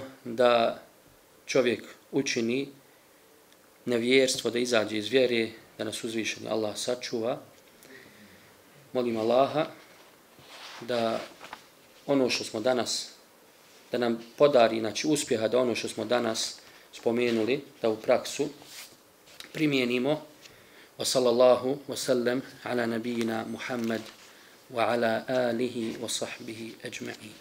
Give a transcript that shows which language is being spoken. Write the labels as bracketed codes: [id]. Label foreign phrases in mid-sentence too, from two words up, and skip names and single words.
[bs] da čovjek učini nevjerstvo, da izađe iz vjere, da nas uzvišeni Allah sačuva. Molim Allaha da ono što smo danas, da nam podari uspjeha, da ono što smo danas spomenuli, da u praksu primijenimo. [ar] وصلى الله وسلم على نبينا محمد وعلى آله وصحبه أجمعين.